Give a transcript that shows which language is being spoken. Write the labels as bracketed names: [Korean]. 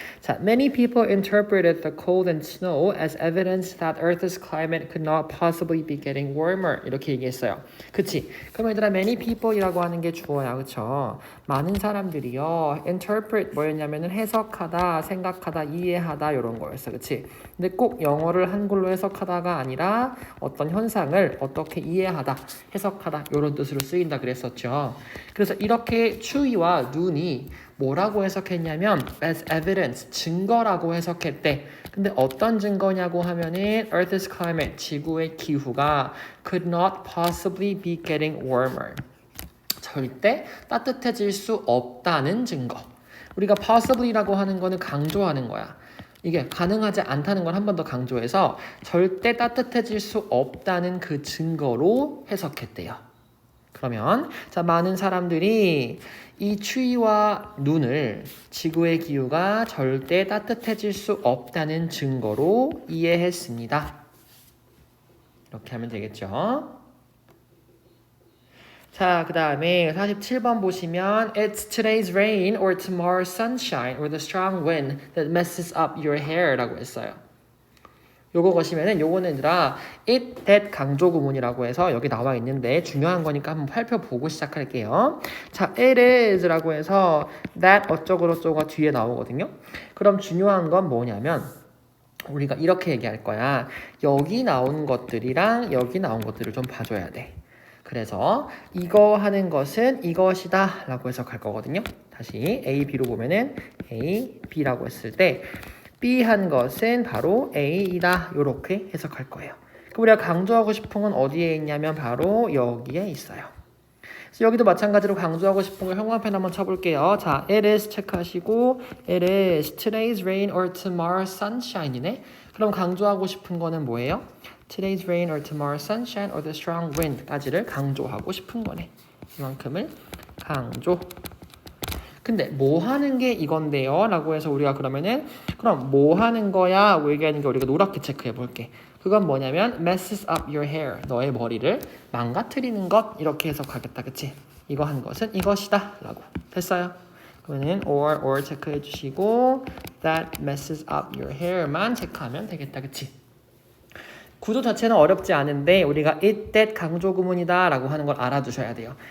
[Korean] 자, [English] many people interpreted the cold and snow as evidence that Earth's climate could not possibly be getting warmer. [Korean] 이렇게 얘기했어요. 그치? 그럼 얘들아, [English] many people [Korean] 이라고 하는 게 주어야, 그쵸? 많은 사람들이요. interpret 뭐였냐면은 해석하다, 생각하다, 이해하다 이런 거였어, 그치? 근데 꼭 영어를 한글로 해석하다가 아니라 어떤 현상을 어떻게 이해하다, 해석하다 이런 뜻으로 쓰인다 그랬었죠. 그래서 이렇게 추위와 눈이 뭐라고 해석했냐면 [English] as evidence, [Korean] 증거라고 해석했대. 근데 어떤 증거냐고 하면은 [English] Earth's climate, [Korean] 지구의 기후가 [English] could not possibly be getting warmer. [Korean] 절대 따뜻해질 수 없다는 증거. 우리가 possibly라고 하는 거는 강조하는 거야. 이게 가능하지 않다는 걸 한 번 더 강조해서 절대 따뜻해질 수 없다는 그 증거로 해석했대요. 그러면 자, 많은 사람들이 이 추위와 눈을 지구의 기후가 절대 따뜻해질 수 없다는 증거로 이해했습니다. 이렇게 하면 되겠죠. 자, 그 다음에 47번 보시면 [English] It's today's rain or tomorrow's sunshine or the strong wind that messes up your hair [Korean] 라고 했어요. 요거 거시면은 요거는 얘들아 it, that 강조 구문이라고 해서 여기 나와 있는데 중요한 거니까 한번 살펴보고 시작할게요. 자, [English] it is [Korean] 라고 해서 that 어쩌고저쩌고가 뒤에 나오거든요. 그럼 중요한 건 뭐냐면 우리가 이렇게 얘기할 거야. 여기 나온 것들이랑 여기 나온 것들을 좀 봐줘야 돼. 그래서 이거 하는 것은 이것이다 라고 해석할 거거든요. 다시 A, B로 보면은 A, B라고 했을 때 B 한 것은 바로 A이다 이렇게 해석할 거예요. 그럼 우리가 강조하고 싶은 건 어디에 있냐면 바로 여기에 있어요. 그래서 여기도 마찬가지로 강조하고 싶은 거 형광펜 한번 쳐볼게요. 자, [English] it is [Korean] 체크하시고 [English] it is today's rain or tomorrow's sunshine이네. [Korean] 그럼 강조하고 싶은 거는 뭐예요? [English] Today's rain or tomorrow's sunshine or the strong wind까지를 [Korean] 강조하고 싶은 거네. 이만큼을 강조. 근데 뭐 하는 게 이건데요? 라고 해서 우리가 그러면은 그럼 뭐 하는 거야? 뭐 얘기하는 게 우리가 노랗게 체크해 볼게. 그건 뭐냐면 [English] messes up your hair. [Korean] 너의 머리를 망가뜨리는 것 이렇게 해석하겠다. 그치? 이거 한 것은 이것이다. 라고. 됐어요? 그러면은 or 체크해 주시고 [English] that messes up your [Korean] hair만 체크하면 되겠다. 그치? 구조 자체는 어렵지 않은데 우리가 it, that 강조 구문이다 라고 하는 걸 알아두셔야 돼요.